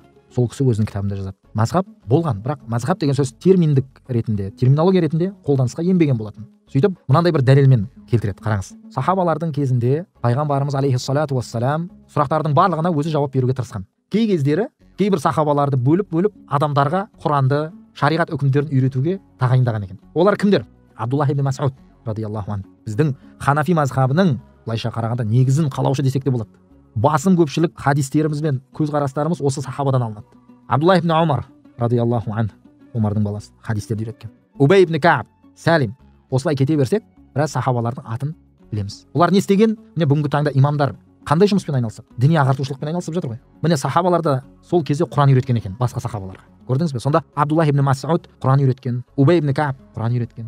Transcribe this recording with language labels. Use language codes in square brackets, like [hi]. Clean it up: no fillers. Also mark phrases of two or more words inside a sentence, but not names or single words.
[kk] Сол кісі өзінің кітабында жазады. Мазһаб болған, бірақ мазһаб деген сөз терминдік ретінде, терминология ретінде қолданысқа енбеген болатын. Сөйтіп, мынандай бір дәлелмен келтіреді. Қараңыз. Сахабалардың кезінде пайғамбарымыз [ar] عليه الصلاة والسلام [kk] сұрақтардың барлығына өзі жауап беруге тырысқан. Кей кездері кейбір сахабаларды бөліп адамдарға Құранды, шариғат үкімдерін үйретуге тағайындаған екен. Олар кімдер? Абдуллах ибн Мас'уд [ar] رضي الله عنه. [kk] Біздің Ханафи мазһабының былайша қарағанда негізін қалаушы десек те болады. Басым көпшілік хадистеріміз бен көзқарастарымыз осы сахабадан алынады. Абдуллах ибн Умар [ar] رضي الله عنه, [kk] Омардың баласы, хадистерді үйреткен. Убей ибн Кааб, Салим. Осылай кете берсек, біраз сахабалардың атын білеміз. Олар не істеген? Міне бүгінгі таңда имамдар қандай жұмыспен айналысып? Діни ағартушылықпен айналысып жатыр ғой. Міне сахабаларды сол кезде Құран үйреткен екен басқа сахабаларға. Көрдіңіз бе? Сонда Абдуллах ибн Мас'уд Құран үйреткен, Убей ибн Кааб Құран үйреткен.